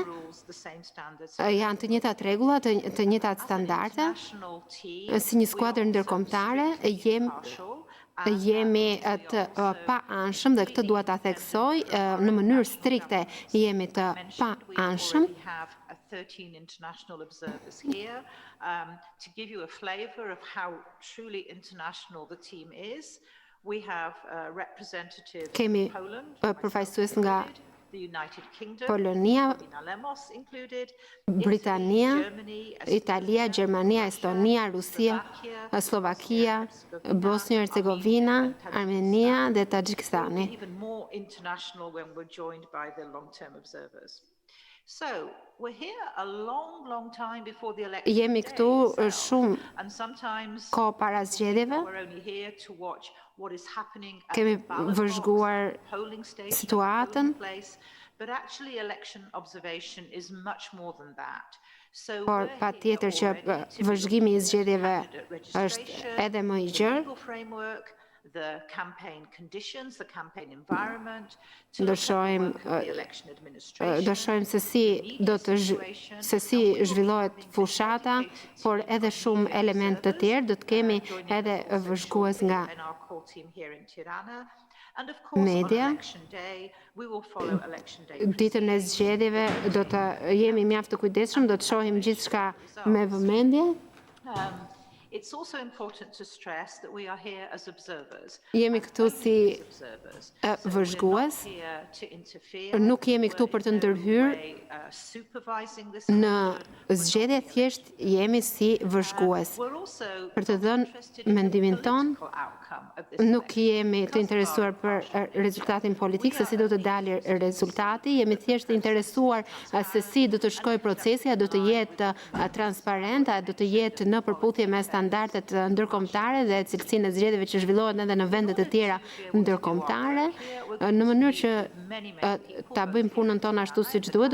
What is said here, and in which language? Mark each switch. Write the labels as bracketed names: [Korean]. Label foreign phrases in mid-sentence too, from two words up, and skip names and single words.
[Albanian] Janë të njëjtat rregulla, të njëjtat standarde. Si një skuadër ndërkombëtare jemi të pa-anshëm dhe këtë dua ta theksoj, në mënyrë strikte jemi të pa-anshëm. [English] 13 international observers here. To give you a flavor of how truly international the team is, we have representatives from Poland, [Albanian] përfaqësues nga [English] the United Kingdom, [Albanian] Polonia, [English] included, [Albanian] Britania, Italia, Gjermania, Estonia, Rusia, Slovakia, Bosnia-Hercegovina, Armenia dhe Tajikistani. [English] Even more international when we're joined by the long-term observers. So, we're here a long time before the election. [Albanian] Jemi këtu shumë kohë para zgjedhjeve. Kemi vëzhguar situatën. [English] But actually election observation is much more than that. [Albanian] Por patjetër që vëzhgimi I zgjedhjeve është edhe më I gjerë. [English] The campaign conditions, the campaign environment, [Albanian] do shohim se si zhvillohet fushata, por edhe shumë elemente të tjerë, do të kemi edhe vëzhgues nga media. Ditën e zgjedhjeve do të jemi mjaft të kujdesshëm, do të shohim gjithçka me vëmendje. [English] It's also important to stress that we are here as observers. [Albanian] Jemi këtu si vëzhgues, nuk jemi këtu për të ndërhyrë në zgjedhje, thjesht jemi si vëzhgues. Për të dhënë mendimin ton, nuk jemi të interesuar për rezultatin politik, se si do të dalë rezultati, jemi thjesht të interesuar se si do të shkojë procesi, a do të jetë transparent, a do të jetë në përputhje me standardet ndërkombëtare dhe cilësinë e zgjedhjeve që zhvillohen edhe në vendet e tjera ndërkombëtare, në mënyrë që ta bëjmë punën tonë ashtu siç duhet.